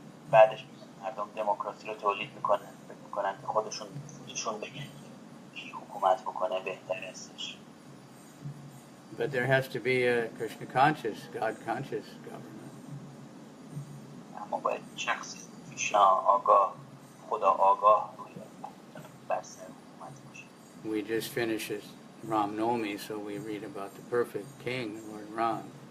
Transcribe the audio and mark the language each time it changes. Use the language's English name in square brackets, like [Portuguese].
[Persian] بعدش مردم دموکراسی رو تولید میکنن که خودشون بگن کی حکومت بکنه بهتر هستش. [English] But there has to be a Krishna conscious, God conscious government. [Persian] اما باید شخصی کریشنا آگاه، خدا آگاه روی بر سر حکومت باشه. [English] We just finished Ram Nomi, so we read about the perfect king, Lord Ram.